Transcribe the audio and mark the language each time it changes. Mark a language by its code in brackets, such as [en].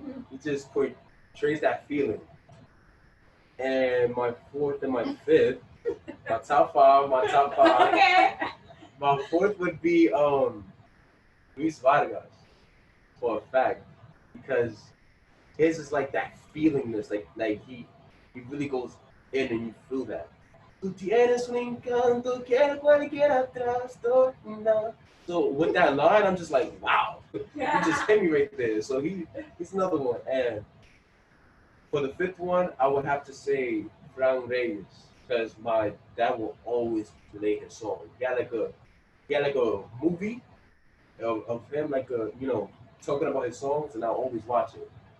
[en] He just portrays that feeling. And my fourth and my fifth, my top five. Okay. My fourth would be Luis Vargas, for a fact, because his is like that feelingness, like he really goes in and you feel that. [es] Tú tienes un encanto que cualquiera trastorna. [en] So with that line, I'm just like, wow, Yeah. he just hit me right there. So he's another one. And for the fifth one, I would have to say Fran Reyes, because my dad will always play his song. He had like a movie of him, like talking about his songs, and I always watch it.